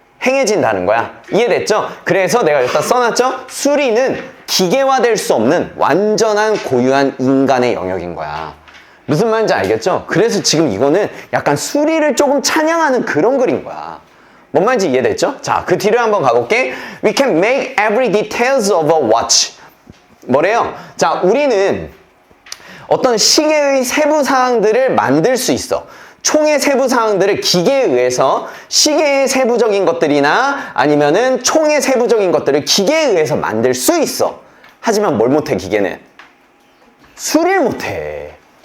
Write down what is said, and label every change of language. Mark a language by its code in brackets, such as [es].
[ko] 행해진다는 거야. 이해됐죠? 그래서 내가 여기다 써놨죠? 수리는 기계화될 수 없는 완전한 고유한 인간의 영역인 거야. 무슨 말인지 알겠죠? 그래서 지금 이거는 약간 수리를 조금 찬양하는 그런 글인 거야. 뭔 말인지 이해됐죠? 자, 그 뒤를 한번 가볼게. [en] We can make every details of a watch. [ko] 뭐래요? 자, 우리는 어떤 시계의 세부 사항들을 만들 수 있어. 총의 세부 사항들을 기계에 의해서 시계의 세부적인 것들이나 아니면은 총의 세부적인 것들을 기계에 의해서 만들 수 있어. 하지만 뭘 못해 기계는? 수리를 못해.